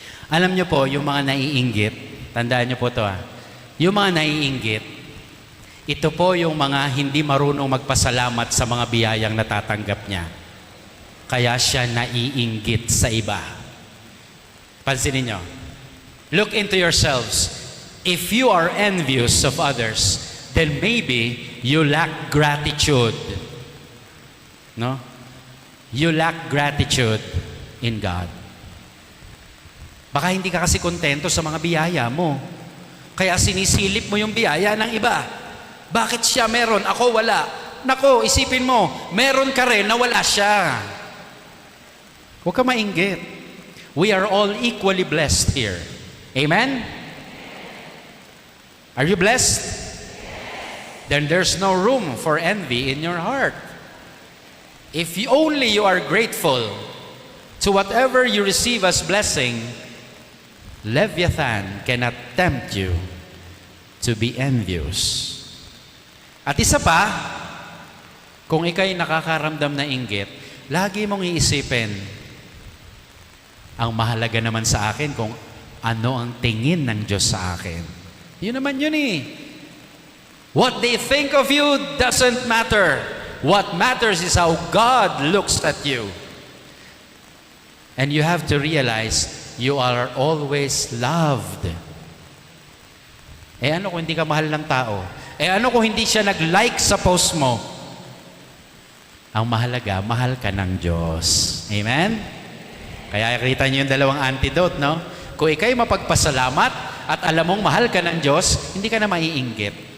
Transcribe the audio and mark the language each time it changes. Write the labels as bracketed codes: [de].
[tl] Alam niyo po, yung mga naiinggit, tandaan niyo po ito yung mga naiinggit, ito po yung mga hindi marunong magpasalamat sa mga biyayang natatanggap niya. Kaya siya naiinggit sa iba. Pansinin niyo. [en] Look into yourselves. If you are envious of others, then maybe you lack gratitude. No? You lack gratitude in God. [tl] Baka hindi ka kasi kontento sa mga biyaya mo. Kaya sinisilip mo yung biyaya ng iba. Bakit siya meron? Ako wala. nako, isipin mo, meron ka rin na wala siya. Huwag ka mainggit. [en] We are all equally blessed here. Amen? Are you blessed? Then there's no room for envy in your heart. If only you are grateful to whatever you receive as blessing, Leviathan cannot tempt you to be envious. [tl] At isa pa, kung ikay nakakaramdam na inggit, lagi mong iisipin, ang mahalaga naman sa akin kung ano ang tingin ng Diyos sa akin. Yun naman yun eh. [en] What they think of you doesn't matter. What matters is how God looks at you. And you have to realize, you are always loved. [tl] Ano kung hindi ka mahal ng tao? Ano kung hindi siya nag-like sa post mo? Ang mahalaga, mahal ka ng Diyos. Amen? Kaya kita niyo yung dalawang antidote, no? Kung ikay mapagpasalamat at alam mong mahal ka ng Diyos, hindi ka na maiinggit.